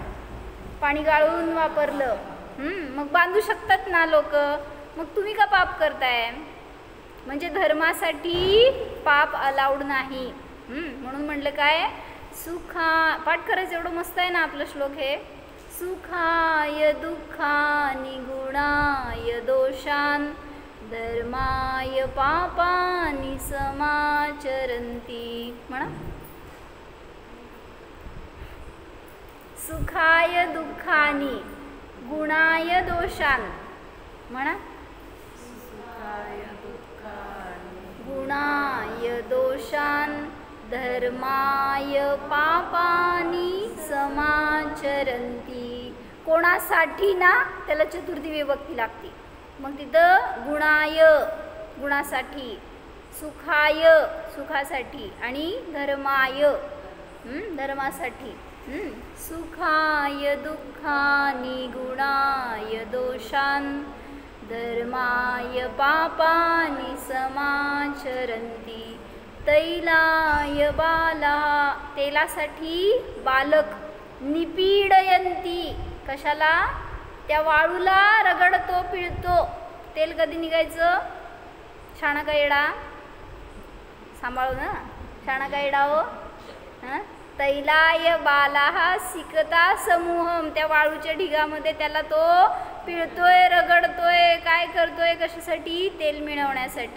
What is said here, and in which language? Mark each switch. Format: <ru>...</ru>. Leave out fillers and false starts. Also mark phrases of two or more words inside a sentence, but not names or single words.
<mr>पाणी गाळून वापरलं. मग बांधू शकतात ना लोक. मग तुम्ही का पाप करताय. म्हणजे धर्मासाठी पाप अलाउड नाही. म्हणून म्हटलं काय पाठ करायचं एवढं मस्त आहे ना आपलं श्लोक हे.</mr> <sa>सुखाय दुःखानि गुणाय दोषान् धर्माय पापानि समाचरन्ति. म्हणा सुखाय दुःखानि गुणाय दोषान्. म्हणा गुणाय दोषान् धर्माय पापानि समाचरन्ति.</sa> <mr>कोणासाठी ना त्याला चतुर्थी विभक्ती लागते. मग तिथं गुणाय गुणासाठी सुखाय सुखासाठी आणि धर्माय धर्मासाठी.</mr> <sa>सुखाय दुःखानि गुणाय दोषान् धर्माय पापानि समाचरन्ति तैलाय बाला. तेलासाठी बालक निपीडयंती.</sa> <mr>कशाला त्या वाळूला रगडतो पिळतो. तेल कधी निघायचं शाणा का येडा सांभाळू ना शाणा का येडा हो.</mr> <sa>तैलाय बाला सिकता समूहम.</sa> <mr>त्या वाळूच्या ढिगामध्ये त्याला तो पिळतोय रगडतोय काय करतोय कशासाठी तेल मिळवण्यासाठी.</mr>